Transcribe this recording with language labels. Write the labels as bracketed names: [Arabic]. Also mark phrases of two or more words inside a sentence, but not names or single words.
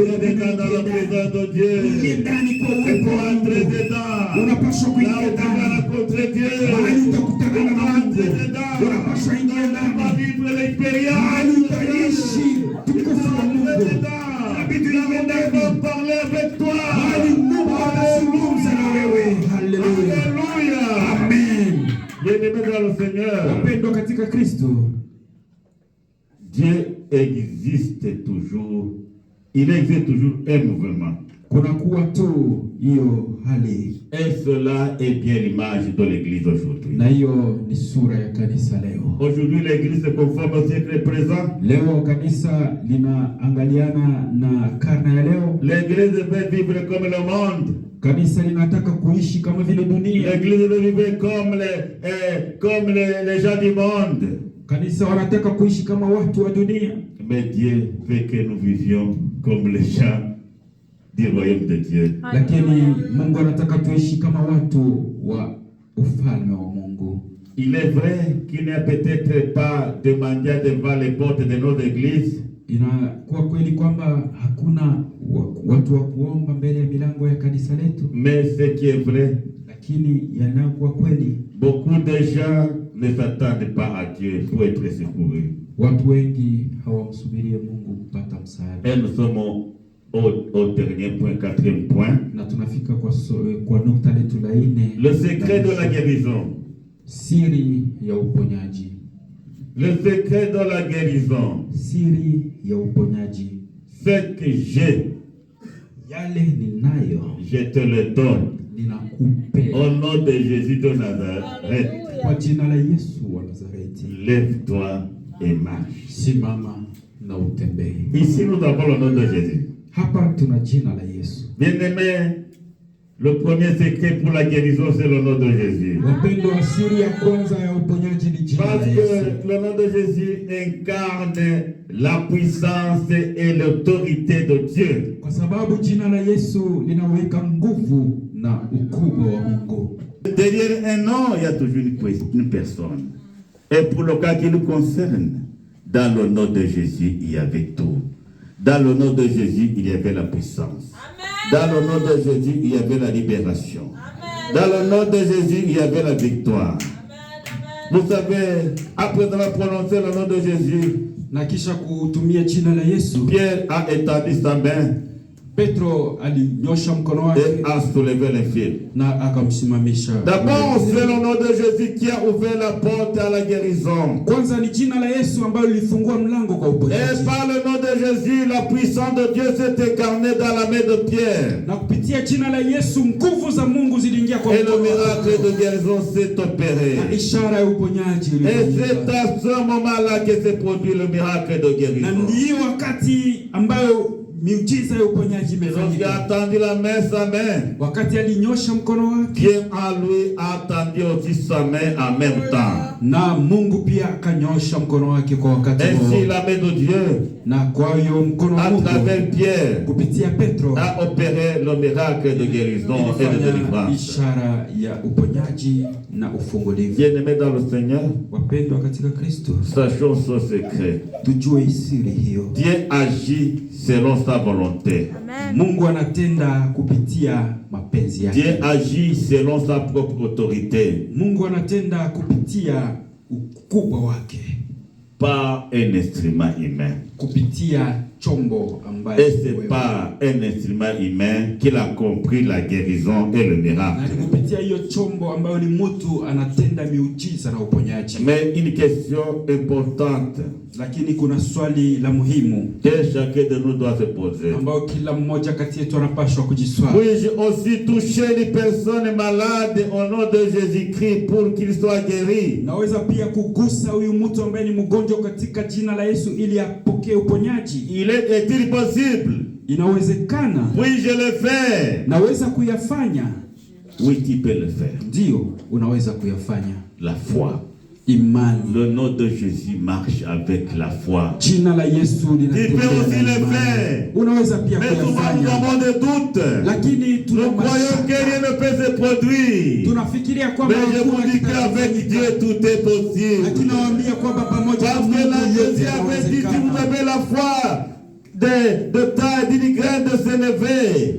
[French] Entrer dedans dans la présence de Dieu. [Swahili] ingie ndani kwa [French] Il [Swahili] uwepo [French] faut [Swahili] wa [French] entrer [Swahili] Mungu. [French] dedans. [Swahili] Unapaswa [French] Là [Swahili] kuingia [French] où tu vas [Swahili] ndani, [French] rencontrer Dieu. [Swahili] mahali utakutana na Mungu. [French] Entrer dedans. [Swahili] Unapaswa ingia [French] On va [Swahili] ndani, [French] vivre [Swahili] mahali [French] l'expérience. [Swahili] utaishi tukufu wa Mungu. Inabidi uingie ndani, [French] Parler avec toi. [Swahili] mahali Mungu atazungumza na wewe. Haleluya, [French] Alléluia. amen. Bien-aimés dans le Seigneur, [Swahili] Wapendwa katika Kristo, [French] Dieu existe toujours. Il existe toujours un mouvement. [Swahili] kunakuwa tu hiyo hali, [French] Et cela est bien l'image de l'Église aujourd'hui. [Swahili] na hiyo ni sura ya kanisa leo. [French] Aujourd'hui, l'Église se conforme au siècle présent. [Swahili] Leo kanisa linaangaliana na karne ya leo. [French] L'Église veut vivre comme le monde. [Swahili] Kanisa linataka kuishi kama vile dunia. [French] L'Église veut vivre comme les gens du monde. [Swahili] Kanisa wanataka kuishi kama watu wa dunia. [French] Mais Dieu veut que nous vivions comme les gens du royaume de Dieu. [Swahili] Lakini Mungu anataka tuishi kama watu wa ufalme wa Mungu. [French] Il est vrai qu'il n'y a peut-être pas de mendiants devant les portes de nos églises. [Swahili] Inakuwa kweli kwamba hakuna watu wa kuomba mbele ya milango ya kanisa letu. [French] Mais ce qui est vrai, [Swahili] lakini yanakuwa kweli, [French] beaucoup de gens ne s'attendent pas à Dieu pour être secourus. [Swahili] Watu wengi hawamsubirie Mungu kupata msaada. [French] Et nous sommes au dernier point, quatrième point. [Swahili] Na tunafika kwa nukta letu la 4. [French] Le secret de la guérison. [Swahili] Siri ya uponyaji. [French] Le secret de la guérison. [Swahili] Siri ya uponyaji. [French] Ce que j'ai, [Swahili] yale ninayo, [French] je te le donne. [Swahili] Ninakupe. [French] Au nom de Jésus de Nazareth. [Swahili] Kwa jina la Yesu wa Nazareti. [French] Lève-toi et marche. [Swahili] Simama na utembee. [French] Ici nous avons le nom de Jésus. [Swahili] Hapa tuna jina la Yesu. [French] Bien-aimé, le premier secret pour la guérison, c'est le nom de Jésus. [Swahili] Wapendwa, siri ya kwanza ya uponyaji ni jina la Yesu. [French] Parce que le nom de Jésus incarne la puissance et l'autorité de Dieu. [Swahili] Kwa sababu jina la Yesu linaweka nguvu na ukubwa wa Mungu. [French] Derrière un nom, il y a toujours une personne. Et pour le cas qui nous concerne, dans le nom de Jésus, il y avait tout. Dans le nom de Jésus, il y avait la puissance. Amen. Dans le nom de Jésus, il y avait la libération. Amen. Dans le nom de Jésus, il y avait la victoire. Amen. Vous savez, après avoir prononcé le nom de Jésus, [Swahili] na kisha kutumia jina la Yesu, [French] Pierre a étendu sa main. [Swahili] Petro alinyosha mkono wake [French] et a soulevé les fils. [Swahili] Na akamsimamisha. [French] D'abord, c'est le nom de Jésus qui a ouvert la porte à la guérison. [Swahili] Kwanza ni jina la Yesu ambalo lilifungua mlango kwa uponyaji. [French] Et par le nom de Jésus, la puissance de Dieu s'est incarnée dans la main de Pierre. [Swahili] Na kupitia jina la Yesu, nguvu za Mungu ziliingia kwa mkono. [French] Et le miracle de guérison s'est opéré. [Swahili] Na ishara ya uponyaji ilifanyika. [French] Et c'est à ce moment-là que s'est produit le miracle de guérison. [Swahili] Na ndio wakati ambayo miujiza ya uponyaji imefanyika. [French] Il a attendu la main, sa main. [Swahili] Wakati alinyosha mkono wake, [French] Dieu en lui a attendu aussi sa main en même temps. [Swahili] Na Mungu pia akanyosha mkono wake kwa wakati huo. [French] Ainsi la main de Dieu, [Swahili] na kwa hiyo mkono wa Mungu, [French] à travers Pierre, [Swahili] kupitia Petro, [French] a opéré le miracle de guérison et de délivrance. [Swahili] Ishara ya uponyaji na ufungulivu. [French] Bien-aimés dans le Seigneur, [Swahili] wapendwa katika Kristo, [French] sachons ce secret. [Swahili] Tujue siri hiyo. [French] Dieu agit selon sa volonté. Amen. [Swahili] Mungu anatenda kupitia mapenzi yake. [French] Dieu agit selon sa propre autorité. [Swahili] Mungu anatenda kupitia ukubwa wake. [French] Par un instrument humain. [Swahili] Kupitia chombo ambaye. [French] Et c'est par un instrument humain qu'il a compris la guérison et le miracle. [Swahili] Na kupitia hiyo chombo ambayo ni mtu anatenda miujiza na uponyaji. [French] Mais une question importante. [Swahili] Lakini kuna swali la muhimu [French] que chacun de nous doit se poser. [Swahili] Ambao kila mmoja kati yetu anapaswa kujiswali. [French] Puis-je aussi toucher les personnes malades au nom de Jésus-Christ pour qu'il soit guéri? [Swahili] Naweza pia kugusa huyu mtu ambaye ni mgonjwa katika jina la Yesu ili apokee uponyaji. [French] Est-il possible? [Swahili] Inawezekana. [French] Puis-je le faire? [Swahili] Naweza kuyafanya. [French] Oui, tu peux le faire. [Swahili] Ndio, unaweza kuyafanya. [French] La foi. [Swahili] Imani. [French] Le nom de Jésus marche avec la foi. [Swahili] Jina la Yesu linatembea. [French] Tu peux aussi le faire. [Swahili] Unaweza pia kuyafanya. [French] Mais souvent nous avons des doutes. [Swahili] Lakini [French] nous croyons que rien ne peut se produire. [Swahili] Tunafikiria kwamba [French] mais je vous dis qu'avec Dieu tout est possible. [Swahili] Lakini nawaambia kwamba pamoja na Mungu yote yanawezekana. [French] Parce que Jésus avait dit, si vous avez la foi de taille d'une graine de sénévé.